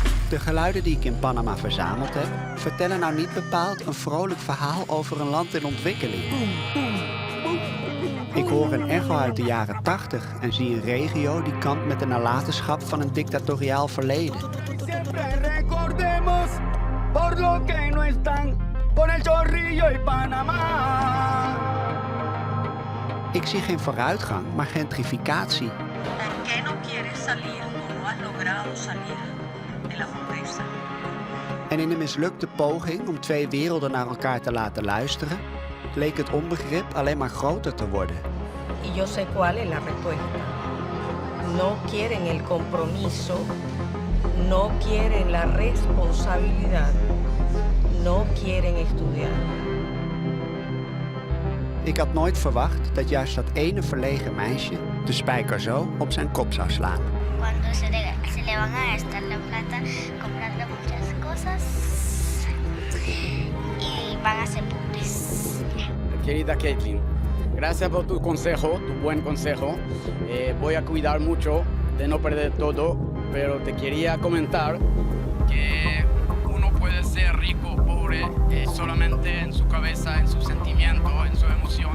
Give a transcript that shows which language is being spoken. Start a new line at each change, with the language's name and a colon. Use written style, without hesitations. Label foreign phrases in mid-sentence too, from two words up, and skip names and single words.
Dutch: De geluiden die ik in Panama verzameld heb, vertellen nou niet bepaald een vrolijk verhaal over een land in ontwikkeling. Ik hoor een echo uit de jaren 80 en zie een regio die kampt met de nalatenschap van een dictatoriaal verleden.
Spanish: Recordemos por lo que no están con el Chorrillo y Panamá.
Dutch: Ik zie geen vooruitgang, maar gentrificatie.
Spanish: ¿Por qué no quieres salir o no has logrado salir de la pobreza?
Dutch: En in een mislukte poging om twee werelden naar elkaar te laten luisteren, leek het onbegrip alleen maar groter te worden.
Spanish: Y yo sé cuál es la respuesta. No quieren el compromiso, no quieren la responsabilidad, no quieren estudiar.
Dutch: Ik had nooit verwacht dat juist dat ene verlegen meisje de spijker zo op zijn kop zou slaan.
Spanish: Cuando se le van a gastar la plata, comprarle muchas cosas y van a ser pobres. Querida Caitlin, gracias por tu consejo, tu buen consejo. Voy a cuidar mucho de no perder todo, pero te quería comentar que uno puede ser rico o pobre solamente en su cabeza, en su sentimiento, en su emoción.